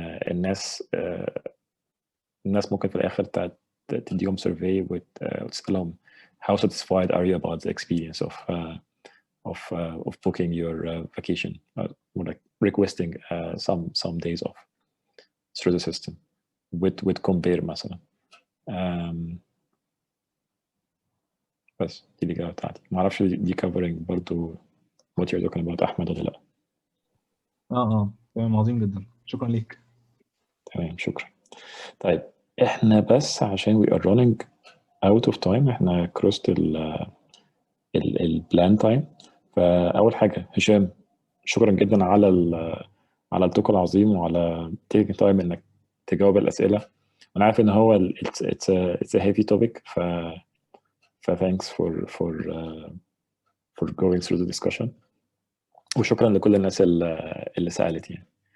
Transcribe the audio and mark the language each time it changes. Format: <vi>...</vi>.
<ar>الناس ممكن في الاخر تديهم</ar> <en>survey وتسالهم how satisfied are you about the experience of booking your vacation or like requesting some days off through the system with compare مثلا.</en> <ar>بس دي الإجابة بتاعتي. ما اعرفش دي covering برضو</ar> <en>what you're talking about</en> <ar>أحمد ولا لا. تمام، عظيم جدا، شكرا ليك. تمام، شكرا. طيب احنا بس عشان</ar> <en>we are running out of time، احنا crossed ال plan time.</en> <ar>فأول حاجة هشام، شكرا جدا على التوك العظيم وعلى</ar> <en>taking time</en> <ar>انك تجاوب الأسئلة. أنا عارف إن هو</ar> <en>it's a heavy topic، ف thanks for going through the discussion.</en> <ar>وشكرا لكل الناس اللي سألت يعني.</ar>